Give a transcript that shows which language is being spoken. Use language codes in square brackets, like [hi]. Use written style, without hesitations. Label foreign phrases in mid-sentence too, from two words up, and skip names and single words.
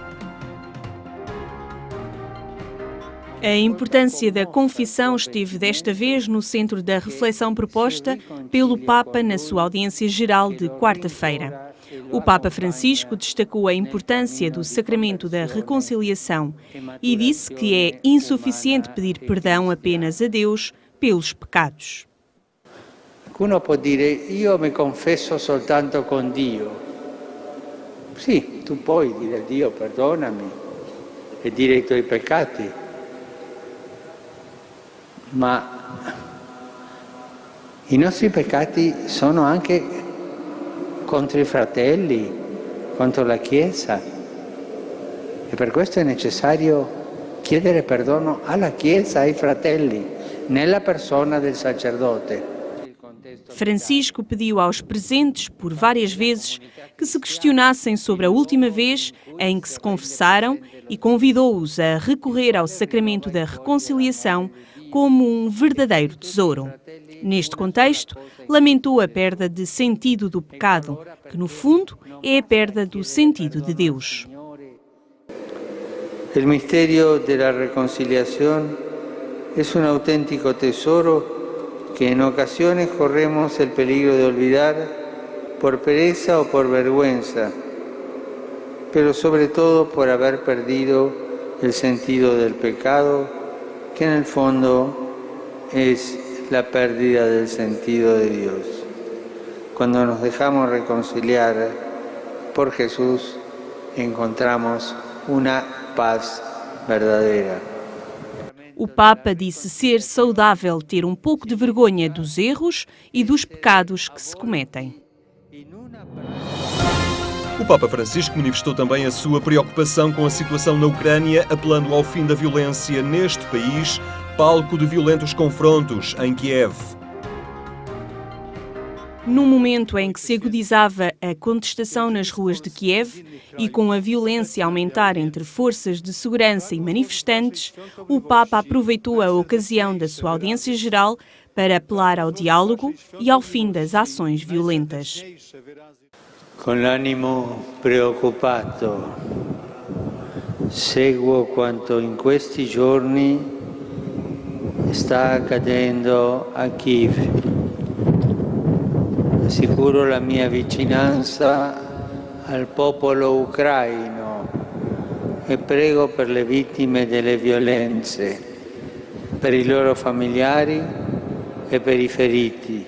[pt] A importância da confissão esteve desta vez no centro da reflexão proposta pelo Papa na sua audiência geral de quarta-feira. O Papa Francisco destacou a importância do sacramento da reconciliação e disse que é insuficiente pedir perdão apenas a Deus pelos pecados. [it] Qualcuno può dire: io mi confesso soltanto con Dio. Sì, tu puoi dire a Dio perdonami e dire i tuoi peccati. Ma i nostri peccati sono anche contro i fratelli, contro la Chiesa, e per questo è necessario chiedere perdono alla Chiesa, ai fratelli, nella persona del sacerdote. [pt] Francisco pediu aos presentes, por várias vezes, que se questionassem sobre a última vez em que se confessaram e convidou-os a recorrer ao sacramento da reconciliação como um verdadeiro tesouro. Neste contexto, lamentou a perda de sentido do pecado, que no fundo é a perda do sentido de Deus. O mistério da reconciliação é um autêntico tesouro que [es] em ocasiones corremos el peligro de olvidar por pereza o por vergüenza, pero sobre todo por haber perdido el sentido del pecado, que en el fondo es la pérdida del sentido de Dios. Cuando nos dejamos reconciliar por Jesús, encontramos una paz verdadera. [pt] O Papa disse ser saudável ter um pouco de vergonha dos erros e dos pecados que se cometem. O Papa Francisco manifestou também a sua preocupação com a situação na Ucrânia, apelando ao fim da violência neste país, palco de violentos confrontos em Kiev. No momento em que se agudizava a contestação nas ruas de Kiev e com a violência a aumentar entre forças de segurança e manifestantes, o Papa aproveitou a ocasião da sua audiência geral para apelar ao diálogo e ao fim das ações violentas. [it] Con l'animo preoccupato seguo quanto in questi giorni sta accadendo a Kiev. Assicuro la mia vicinanza al popolo ucraino e prego per le vittime delle violenze, per i loro familiari e per i feriti.